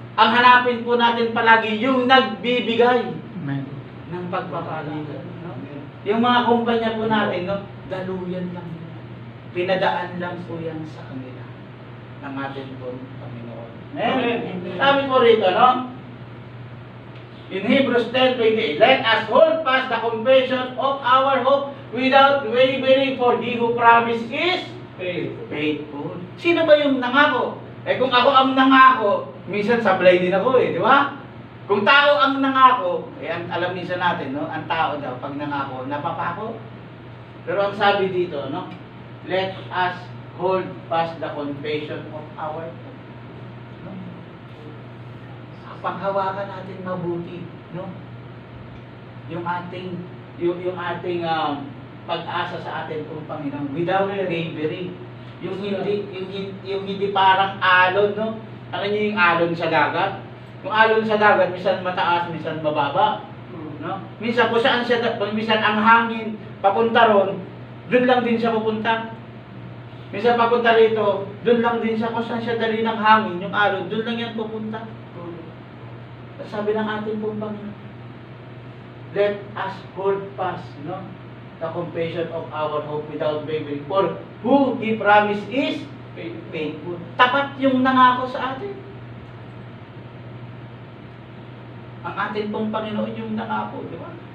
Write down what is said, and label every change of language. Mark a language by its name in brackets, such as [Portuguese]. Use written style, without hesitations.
[Filipino] Ang hanapin po natin palagi yung nagbibigay ng pagpapala. No? Yung mga kumpanya po natin, no? Daluyan lang yan. Pinadaan lang po yan sa kanila ng atin po Panginoon. Amen. Sabi po rito, no? [English] In Hebrews 10:28, let us hold fast the confession of our hope without wavering, for He who promised is faithful. [Filipino] Sino ba yung nangako? Kung ako ang nangako, minsan sablay din ako di ba? Kung tao ang nangako, alam minsan natin, no? Ang tao daw, pag nangako, napapako. Pero ang sabi dito, no? [English] Let us hold fast the confession of our hope. [Filipino] No? Panghawakan natin mabuti, no? Yung ating pag-asa sa atin kung Panginoon [English] without wavering. [Filipino] Yung hindi parang alon, no? Ano niyo yung alon sa dagat? Yung alon sa dagat minsan mataas, minsan mababa, no? Minsan kung saan siya, minsan ang hangin papunta ron, doon lang din siya pupunta. Minsan papunta rito, doon lang din siya kung saan siya dali ng hangin, yung alon, doon lang yan pupunta. Sabi ng ating pong Panginoon, [English] let us hold fast, [Filipino] no? [English] The confession of our hope without wavering. For who He promised is faithful. [Filipino] Tapat yung nangako sa atin. Ang ating pong Panginoon yung nangako, di ba?